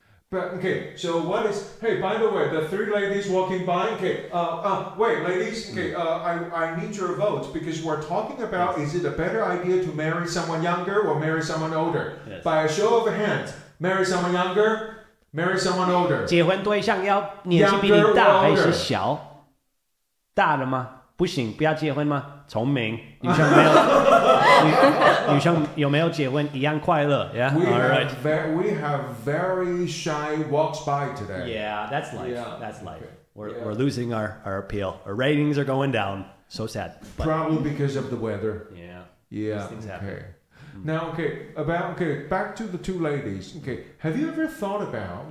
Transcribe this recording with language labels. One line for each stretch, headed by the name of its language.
English: But okay, so what is? Hey, by the way, the three ladies walking by. Okay, wait, ladies. Okay, I need your votes because we're talking about is it a better idea to marry someone younger or marry someone older? Yes. By a show of hands, marry someone younger, marry someone older.
Chinese: 结婚对象要年纪比你大还是小？大的吗？不行，不要结婚吗？聪明，女生没有，女生有没有结婚一样快乐 ？
English: Yeah, We all right. we have very shy walks by today. Yeah, that's life. Yeah. That's life. Okay. We're losing our appeal. Our ratings are going down. So sad. But, Probably because of the weather. yeah. Yeah. These things happen. Okay. Now, back to the two ladies. Okay, have you ever thought about?